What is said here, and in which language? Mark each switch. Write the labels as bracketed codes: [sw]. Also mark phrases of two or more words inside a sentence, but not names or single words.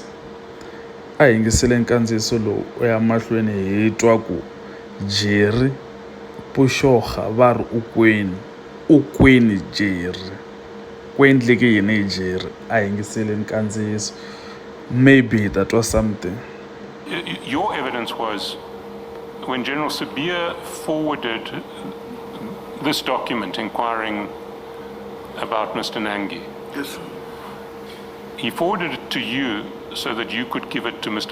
[ts] A hi yingiseleni kandziyiso lowu u ya mahlweni hi twa ku Jerry Pushoga va ri u kwini Jerry ku endleke yini hi Jerry. A hi yingiseleni kandziyiso maybe hi ta twa something. [en] Your evidence was when General Sibiya forwarded this document inquiring about Mr. Nangi, Yes. he forwarded it to you so that you could give it to Mr.